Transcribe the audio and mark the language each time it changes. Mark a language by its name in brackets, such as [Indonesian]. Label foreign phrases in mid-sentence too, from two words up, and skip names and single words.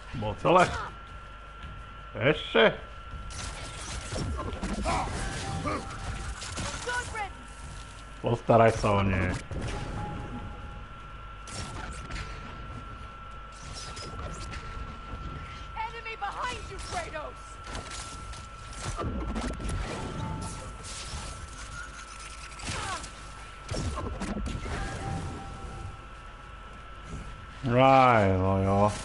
[Slovak] Bolo celé? Ešte? Postaraj sa o nie. [English] Enemy behind you, Kratos! Right, [Slovak] no jo.